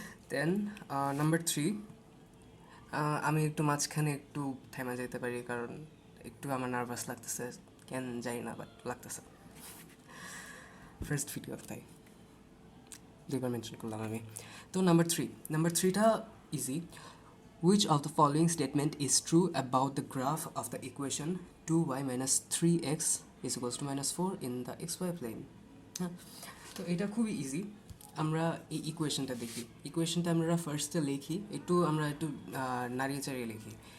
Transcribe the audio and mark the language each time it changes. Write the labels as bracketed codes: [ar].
[bn] দেন number 3, আমি একটু মাঝখানে একটু থেমে যেতে পারি, কারণ একটু আমার নার্ভাস লাগতেছে, কেন জানি না, বাট লাগতেছে। ফার্স্ট ভিডিও তাই দুইবার মেনশন করলাম আমি। তো নাম্বার থ্রিটা easy. [en] Which of the following statement is true about the graph of the equation 2y - 3x = -4 in the xy plane? [bn] হ্যাঁ, তো এটা খুবই ইজি। আমরা এই ইকুয়েশনটা দেখি। ইকুয়েশনটা আমরা ফার্স্টে লিখি, আমরা একটু নাড়িয়ে চাড়িয়ে লিখি।